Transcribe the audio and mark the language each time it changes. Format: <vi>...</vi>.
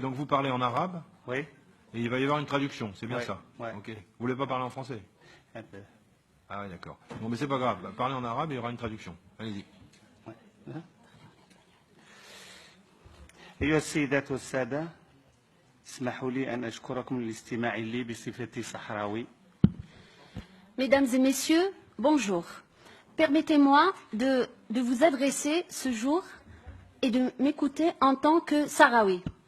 <fr>Donc vous parlez en arabe. Oui. Et il va y avoir une traduction, c'est bien Ouais, ça. ouais. Ok. Vous voulez pas parler en français? Un peu. Ah oui, d'accord. Bon, mais c'est pas grave. Parlez en arabe et il y aura une traduction. Allez-y.</fr> <ar>أيها السيدات والسادة، اسمحوا لي أن أشكركم للاستماع لي بصفتي صحراوي.</ar> <fr>Mesdames et messieurs, bonjour. Permettez-moi de vous adresser ce jour et de m'écouter en tant que Sahraoui.</fr>